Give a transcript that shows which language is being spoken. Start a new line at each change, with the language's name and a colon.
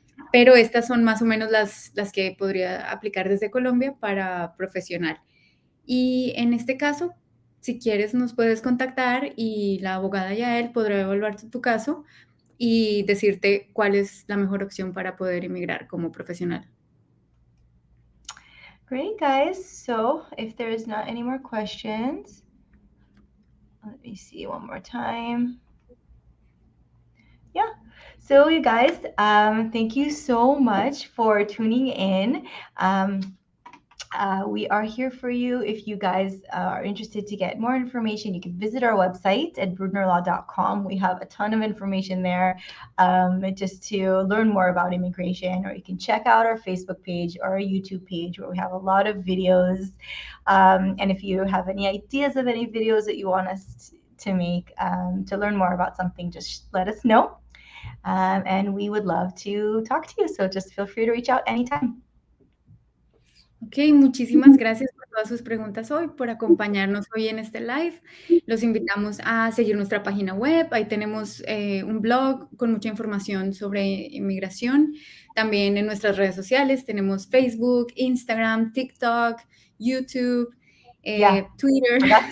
Spanish: Pero estas son más o menos las que podría aplicar desde Colombia para profesional. Y en este caso, si quieres, nos puedes contactar y la abogada Yael podrá evaluar tu caso y decirte cuál es la mejor opción para poder emigrar como profesional.
English: Great, guys. So if there's not any more questions, let me see one more time. Yeah. So you guys, thank you so much for tuning in. We are here for you. If you guys are interested to get more information, you can visit our website at brudnerlaw.com. We have a ton of information there just to learn more about immigration, or you can check out our Facebook page or our YouTube page where we have a lot of videos. And if you have any ideas of any videos that you want us to make to learn more about something, just let us know. And we would love to talk to you. So just feel free to reach out anytime.
Spanish: Ok, muchísimas gracias por todas sus preguntas hoy, por acompañarnos hoy en este live. Los invitamos a seguir nuestra página web. Ahí tenemos un blog con mucha información sobre inmigración. También en nuestras redes sociales tenemos Facebook, Instagram, TikTok, YouTube, Twitter.